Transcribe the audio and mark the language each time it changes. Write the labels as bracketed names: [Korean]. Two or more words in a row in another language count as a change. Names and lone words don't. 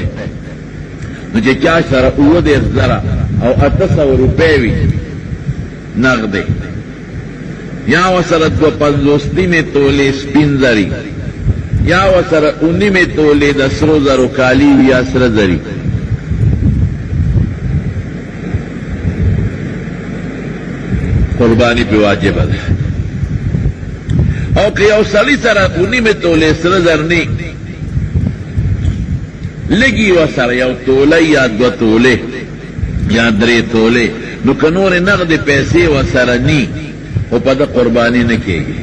[Pashto] نو چې چا سره 30,000 او 800 روپۍ وي نغدې، یا ورسره 250 تولې سپین زري، یا ورسره 19 تولې د سرو زرو کالي یا سره زري، [Urdu] قربانی پہ واجب ہے. [Pashto] او که یو سړي سره اونیمې تولې سره زر نی لګي ورسره یو توله یا دوه تولې یا درې تولې نو که نورې نغدې پیسې ورسره نی خو په ده قرباني نه کېږي.